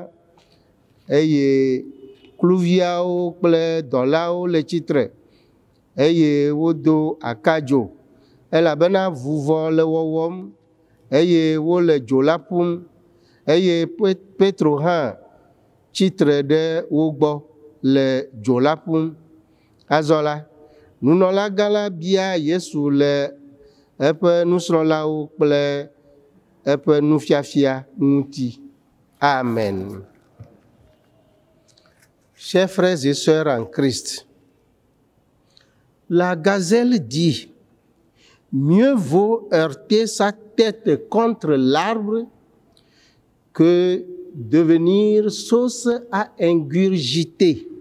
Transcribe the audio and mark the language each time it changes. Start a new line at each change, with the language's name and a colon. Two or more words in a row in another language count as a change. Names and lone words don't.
Ewe: Eye kluviawo kple dɔlawo le tsitre eye wodo akadzo elabena vuvɔ le wɔwɔm eye wole dzo la ƒum eye Petro hã tsitre ɖe wo gbɔ le dzo la ƒum. Azɔ la, nunɔlagã la bia Yesu le eƒe nusrɔ̃lawo kple eƒe nufiafia ŋuti. Amen.
French: Chers frères et sœurs en Christ, la gazelle dit: mieux vaut heurter sa tête contre l'arbre que devenir sauce à ingurgiter.